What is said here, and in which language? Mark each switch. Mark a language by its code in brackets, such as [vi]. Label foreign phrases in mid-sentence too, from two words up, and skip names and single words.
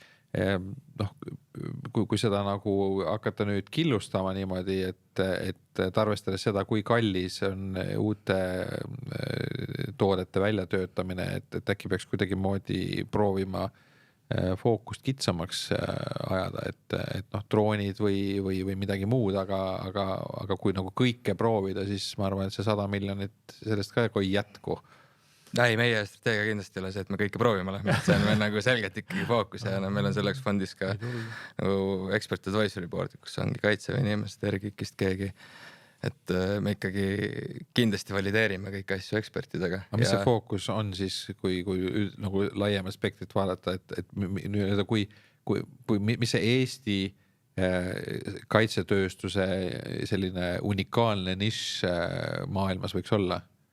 [et] kui seda nagu hakata nüüd killustama niimoodi, et arvestades seda, kui kallis on uute toodete väljatöötamine, et äkki peaks kuidagi moodi proovima fookust kitsamaks ajada, et droonid või midagi muud, aga kui nagu kõike proovida, siis ma arvan, et see 100 miljonit sellest ka ei jätku. Ei, meie strateegia kindlasti ei ole see, et me kõike proovima lähme, see on meil nagu selgelt ikkagi fookus ja meil on selleks fondis ka nagu [en] expert advisory board, [et] kus ongi kaitseväe inimesed, kõikist keegi, et me ikkagi kindlasti valideerime kõiki asju ekspertidega. Aga mis see fookus on siis, kui nagu laiem aspektit vaadata, et mis see Eesti kaitsetööstuse selline unikaalne nišš maailmas võiks olla?